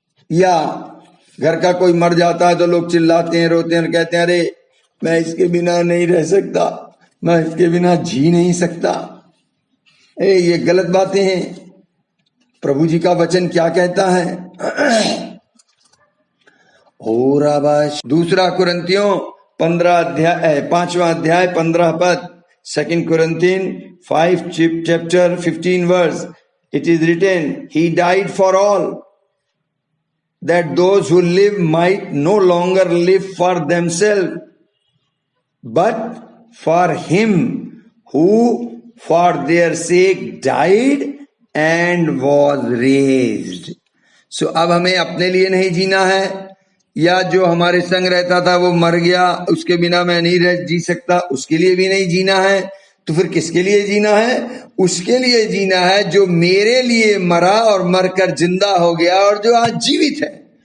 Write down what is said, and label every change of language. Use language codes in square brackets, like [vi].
[hi] या घर का कोई मर जाता है तो लोग चिल्लाते हैं, रोते हैं और कहते हैं अरे मैं इसके बिना नहीं रह सकता, मैं इसके बिना जी नहीं सकता। ये गलत बातें हैं। प्रभु जी का वचन क्या कहता है? और आवाज दूसरा कुरिन्थियों 5वां अध्याय 15 पद, [en] 2 Corinthians 5 chapter 15 verse, it is written, he died for all, that those who live might no longer live for themselves, but for him who for their sake died and was raised. [hi] So अब हमें अपने लिए नहीं जीना है, या जो हमारे संग रहता था वो मर गया, उसके बिना मैं नहीं जी सकता, उसके लिए भी नहीं जीना है। तो फिर किसके लिए जीना है? उसके लिए जीना है जो मेरे लिए मरा और मरकर जिंदा हो गया और जो आज जीवित है।